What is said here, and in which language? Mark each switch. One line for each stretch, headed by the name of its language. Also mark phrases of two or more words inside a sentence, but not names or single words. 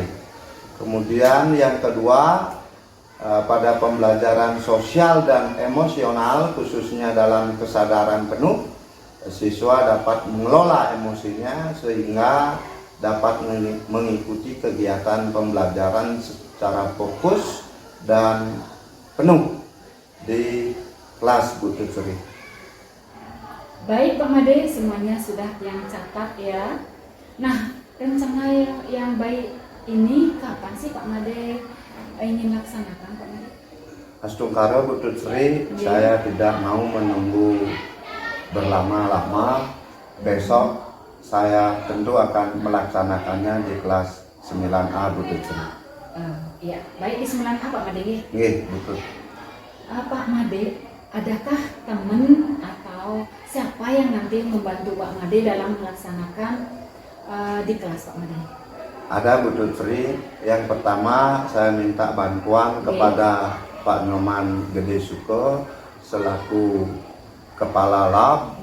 Indonesian: Kemudian yang kedua, pada pembelajaran sosial dan emosional, khususnya dalam kesadaran penuh, siswa dapat mengelola emosinya sehingga dapat mengikuti kegiatan pembelajaran secara fokus dan penuh di kelas Bu Tun Sri. Baik Pak Made, semuanya sudah yang catat ya. Nah, rencana yang baik ini kapan sih Pak Made ingin laksanakan Pak Made? Astungkara Bu Tun Sri, saya tidak mau menunggu berlama-lama. besok saya tentu akan melaksanakannya di kelas 9A Bu Tutri. Iya, baik di 9A Pak Made. Nggih, betul. Pak Made, adakah teman atau siapa yang nanti membantu Pak Made dalam melaksanakan di kelas Pak Made? Ada Bu Tutri. Yang pertama saya minta bantuan kepada Pak Nyoman Gede Suko selaku Kepala Lab.